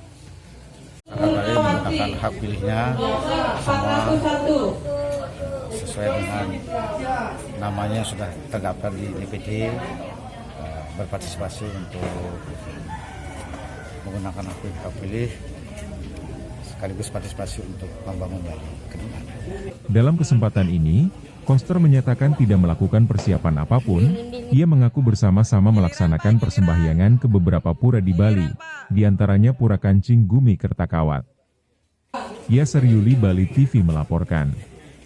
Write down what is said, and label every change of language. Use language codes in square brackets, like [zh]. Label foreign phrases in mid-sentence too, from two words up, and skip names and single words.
[id] Bali menggunakan hak pilihnya semua sesuai dengan namanya sudah terdaftar di DPD, berpartisipasi untuk menggunakan hak pilih sekaligus partisipasi untuk membangun Bali ke depan. Dalam kesempatan ini, Koster menyatakan tidak melakukan persiapan apapun. Ia mengaku bersama-sama melaksanakan persembahyangan ke beberapa pura di Bali, diantaranya Pura Kancing Gumi Kertakawat. Yaser Yuli, Bali TV melaporkan.